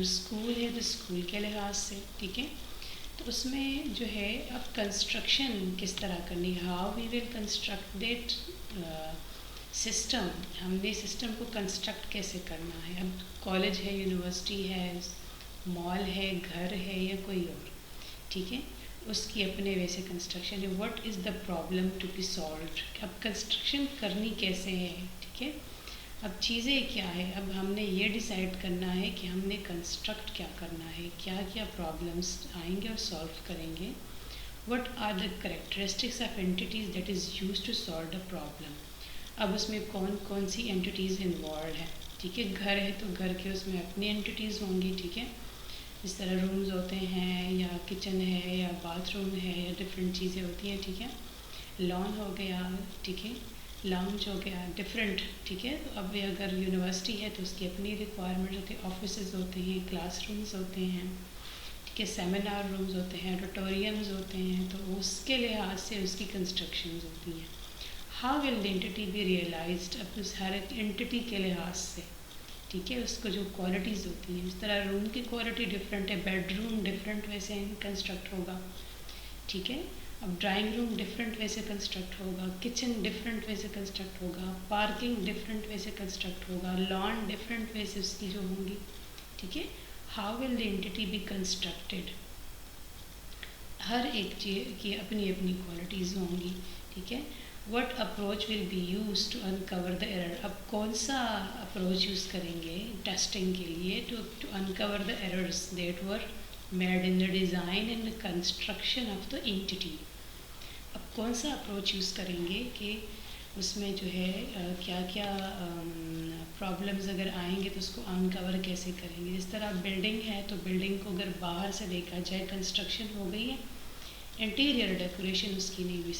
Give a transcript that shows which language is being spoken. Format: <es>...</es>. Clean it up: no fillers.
<ur>School ہے تو school کے لحاظ سے, ٹھیک ہے. تو اس میں جو ہے اب کنسٹرکشن کس طرح کرنی ہے,</ur> <en>How we will construct that system.</en> <ur>ہم نے سسٹم کو کنسٹرکٹ کیسے کرنا ہے. اب کالج ہے, یونیورسٹی ہے, مال ہے, گھر ہے یا کوئی اور, ٹھیک ہے, اس کی اپنے ویسے کنسٹرکشن ہے.</ur> <en>What is the problem to be solved.</en> <ur>اب کنسٹرکشن کرنی کیسے ہے, ٹھیک ہے. اب چیزیں کیا ہے, اب ہم نے یہ ڈیسائیڈ کرنا ہے کہ ہم نے کنسٹرکٹ کیا کرنا ہے, کیا کیا پرابلمس آئیں گے اور سالو کریں گے.</ur> <en>What are the characteristics of entities that is use to solve the problem.</en> <ur>اب اس میں کون کون سی اینٹیز انوالوڈ ہیں, ٹھیک ہے. گھر ہے تو گھر کے اس میں اپنی اینٹیز ہوں گی, ٹھیک ہے. جس طرح رومز ہوتے ہیں یا کچن ہے یا باتھ روم ہے یا ڈفرینٹ چیزیں ہوتی ہیں, ٹھیک ہے. لان ہو گیا, ٹھیک ہے, لاؤنج ہو گیا, ڈفرینٹ, ٹھیک ہے. تو اب اگر یونیورسٹی ہے تو اس کی اپنی ریکوائرمنٹ ہوتی ہے. آفیسز ہوتے ہیں, کلاس رومز ہوتے ہیں, ٹھیک ہے, سیمینار رومز ہوتے ہیں, آڈیٹوریمز ہوتے ہیں, تو اس کے لحاظ سے اس کی کنسٹرکشنز ہوتی ہیں.</ur> <en>How will the entity be realised.</en> <ur>اب اس ہر ایک اینٹی کے لحاظ سے, ٹھیک ہے, اس کو جو کوالٹیز ہوتی ہیں. اس طرح روم کی کوالٹی ڈفرینٹ ہے, بیڈ روم ڈفرینٹ ویسے کنسٹرکٹ ہوگا, ٹھیک ہے. اب ڈرائنگ روم ڈفرینٹ وے سے کنسٹرکٹ ہوگا، کچن ڈفرینٹ وے سے کنسٹرکٹ ہوگا، پارکنگ ڈفرینٹ وے سے کنسٹرکٹ ہوگا، لان ڈفرینٹ وے سے اس کی جو ہوں گی، ٹھیک ہے.</ur> <en>how will the entity be constructed,</en> <ur>ہر ایک چیز کی اپنی اپنی کوالٹیز ہوں گی، ٹھیک ہے.</ur> <en>what approach will be used to uncover the error,</en> <ur>اب کون سا اپروچ یوز کریں گے ٹیسٹنگ کے لیے</ur> <en>To uncover the errors that were made in the design and construction of the entity.</en> <ur>اب کون سا اپروچ یوز کریں گے کہ اس میں جو ہے کیا کیا پرابلمز اگر آئیں گے تو اس کو انکور کیسے کریں گے. جس طرح بلڈنگ ہے تو بلڈنگ کو اگر باہر سے دیکھا جائے کنسٹرکشن ہو گئی ہے، انٹیریئر ڈیکوریشن اس کی نہیں ہوئی.</ur>